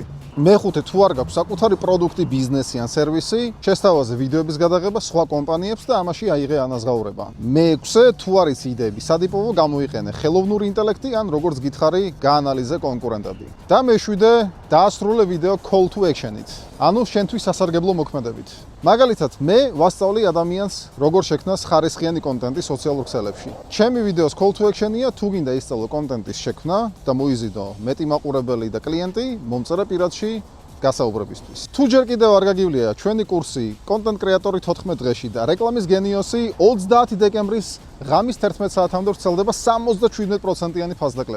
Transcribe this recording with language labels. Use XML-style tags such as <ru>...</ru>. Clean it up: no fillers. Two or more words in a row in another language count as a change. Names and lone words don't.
<ka>მეხუთე, თუ არ გაქვს საკუთარი პროდუქტი, ბიზნესი ან სერვისი, შესთავაზე ვიდეოების გადაღება სხვა კომპანიებს და ამაში აიღე ანაზღაურება. მეექვსე, თუ არის იდეები, სად იპოვო, გამოიყენე ხელოვნური ინტელექტი ან როგორც გითხარი, გაანალიზე კონკურენტები. და მეშვიდე, დაასრულე ვიდეო</ka> <en>call to action-</en> <ka>ით. ანუ შენთვის სასარგებლო მოქმედებით. მაგალითად, მე ვასწავლი ადამიანს, როგორ შექმნას ხარისხიანი კონტენტი სოციალურ ქსელებში. ჩემი ვიდეოს</ka> <en>call to action-</en> <ka>ია, თუ გინდა ისწავლო კონტენტის შექმნა და მოიზიდო მეტი მაყურებელი და კლიენტი, მომწერე პირადში გასაუბრებისთვის. თუ ჯერ კიდევ არ გაგივლია ჩვენი კურსი კონტენტ კრეატორი 14 დღეში და რეკლამის გენიოსი 30 დეკემბრის ღამის 11 საათამდე ვრცელდება 77%-იანი ფასდაკლება.</ka>